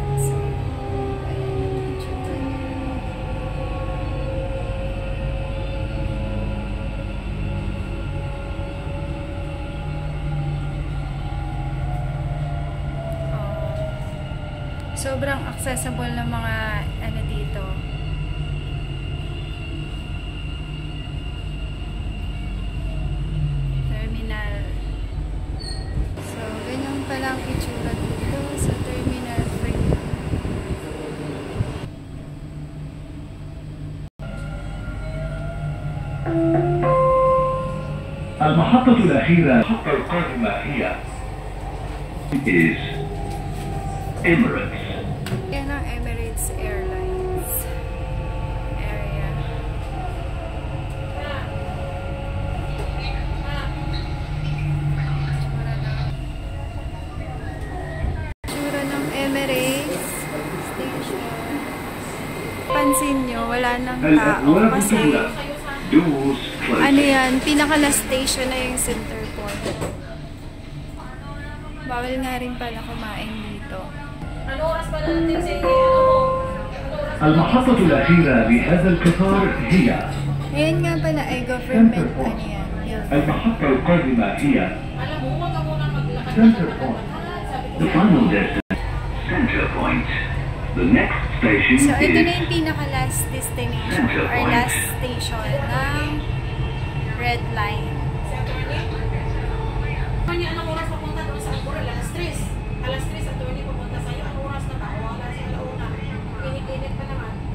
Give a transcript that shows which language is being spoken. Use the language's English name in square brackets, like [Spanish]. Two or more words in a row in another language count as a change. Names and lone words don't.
[Filipino] So, ayan yung itsura niya. Sobrang accessible ng mga ano dito. Terminal. So, ganyan pala ang itsura dito sa Terminal 3. [Arabic] المحطة الأخيرة المحطة القادمة هي is Emirates. [Filipino] Yan ang Emirates Airlines area. Tsura ng Emirates Station. Pansin nyo, wala nang tao kasi ano yan, pinaka-last station na yung center point. Bawal nga rin pala kumain dito. [Arabic] المحطة الأخيرة لهذا القطار هي [Filipino] Ayan nga pala ay government ano yan. [Arabic] المحطة القادمة هي Center Point. [English] The final destination, Center Point. The next station [Filipino] So ito na [English] is [Filipino] yung pinaka- [English] last destination or last station [Filipino] ng Red Line. Anong oras papunta doon sa Agora? Alas 3. Alas 3 at 20 papunta sa'yo. Anong oras na tao? Wala sa alauna. Init-init pa naman.